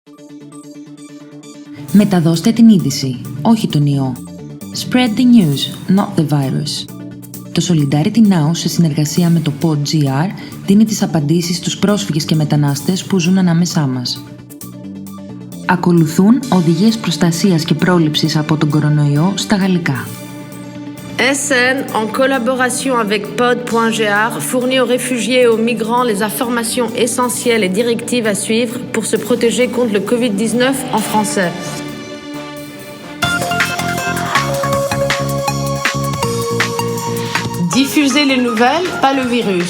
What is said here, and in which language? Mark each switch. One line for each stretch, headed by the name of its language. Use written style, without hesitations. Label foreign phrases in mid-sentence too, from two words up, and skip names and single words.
Greek: Μεταδώστε την είδηση, όχι τον ιό.
English: Spread the news, not the virus.
Greek: Το Solidarity Now, σε συνεργασία με το PodGR, δίνει τις απαντήσεις στους πρόσφυγες και μετανάστες που ζουν ανάμεσά μας. Ακολουθούν οδηγίες προστασίας και πρόληψης από τον κορονοϊό στα γαλλικά.
French: SN, en collaboration avec Pod.gr, fournit aux réfugiés et aux migrants les informations essentielles et directives à suivre pour se protéger contre le Covid-19 en français. Diffuser les nouvelles, pas le virus.